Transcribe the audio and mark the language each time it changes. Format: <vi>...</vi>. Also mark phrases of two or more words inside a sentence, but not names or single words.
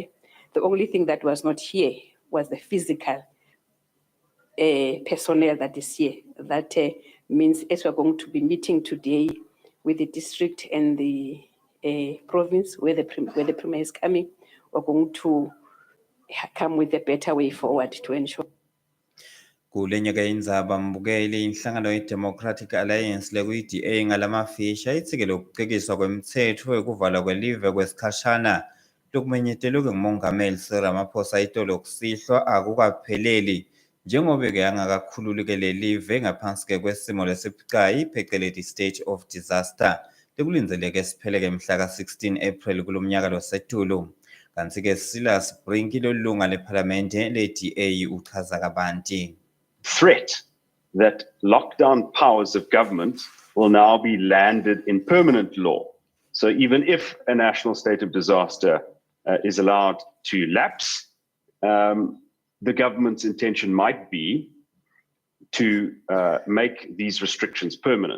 <en>The only thing that was not here was the physical personnel that is here. That means as we're going to be meeting today with the district and the province where the premier is coming, we're going to come with a better way forward to ensure.</en> <ss>Kule nyaka indzaba mbukeli inhlangano ye-Democratic Alliance lekuyi-DA ngalamafisha itsikele ukucikiswa kwemthetho wekuvalwa kwelive kwesikhashana lokumenyetelwe ngumongameli Cyril Ramaphosa itolo kusihlwa akukapheleli njengoba-ke angakakhululeke lelive ngaphansi kwesimo lesibucayi phecelezi</ss> <en>state of disaster</en> <ss>lekulindeleke sipheleke mhla ka-16 April kulomnyaka losetulu. Kanti-ke Silas Brinki lolunga lephalamende le-DA uchaza kabanti.</ss> <en>Threat that lockdown powers of government will now be landed in permanent law. So even if a national state of disaster is allowed to lapse, the government's intention might be to make these restrictions permanent.</en>